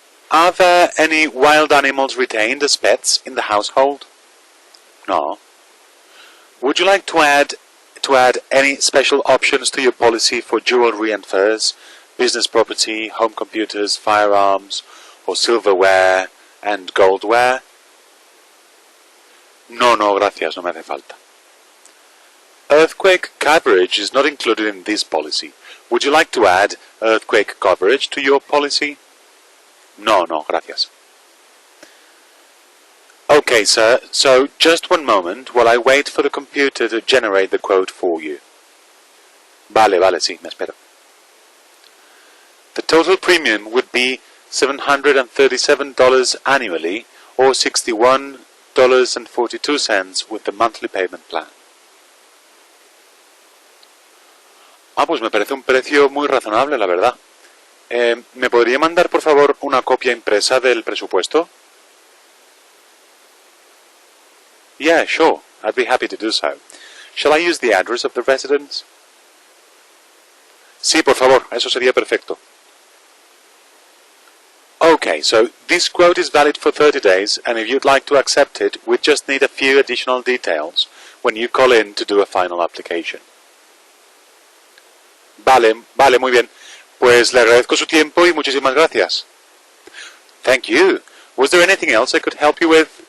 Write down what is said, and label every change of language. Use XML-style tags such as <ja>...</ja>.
<en>Are there any wild animals retained as pets in the household? No. Would you like to add any special options to your policy for jewelry and furs, business property, home computers, firearms, or silverware and goldware?</en> <es>No, gracias, no me hace falta.</es> <en>Earthquake coverage is not included in this policy. Would you like to add earthquake coverage to your policy?</en> <es>No, gracias.</es> <en>Okay, sir, so just one moment while I wait for the computer to generate the quote for you.</en> <es>Vale, sí, me espero.</es> <en>The total premium would be $737 annually, or $61.42 with the monthly payment plan.</en> <es>Pues me parece un precio muy razonable, la verdad. ¿Me podría mandar, por favor, una copia impresa del presupuesto?</es> <en>Yeah, sure. I'd be happy to do so. Shall I use the address of the residence?</en> <es>Sí, por favor. Eso sería perfecto.</es> <en>Okay, so this quote is valid for 30 days, and if you'd like to accept it, we just need a few additional details when you call in to do a final application.</en> <es>Vale, muy bien. Pues le agradezco su tiempo y muchísimas gracias.</es> <en>Thank you. Was there anything else I could help you with?</en>